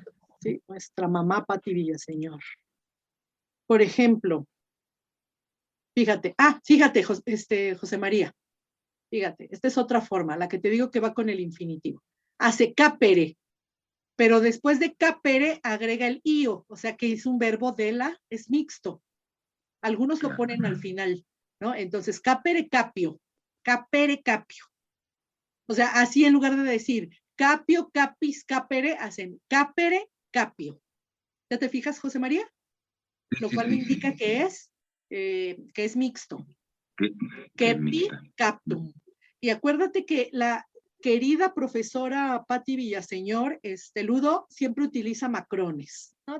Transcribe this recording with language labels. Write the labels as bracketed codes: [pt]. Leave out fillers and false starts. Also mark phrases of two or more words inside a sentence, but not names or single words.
[es] Sí, nuestra mamá Pati Villaseñor. Por ejemplo, fíjate, José María, fíjate, esta es otra forma, la que te digo que va con el infinitivo. Hace capere, pero después de capere agrega el io, o sea que es un verbo es mixto. Algunos lo ponen al final, ¿no? Entonces, [la] capere, capio, capere, capio. [es] O sea, así en lugar de decir [la] capio, capis, capere, [es] hacen [la] capere, capio. [es] ¿Ya te fijas, José María? Lo cual me indica que es mixto. [la] Kepi, captum. [es] Y acuérdate que la querida profesora Pati Villaseñor, Ludo, siempre utiliza macrones, ¿no?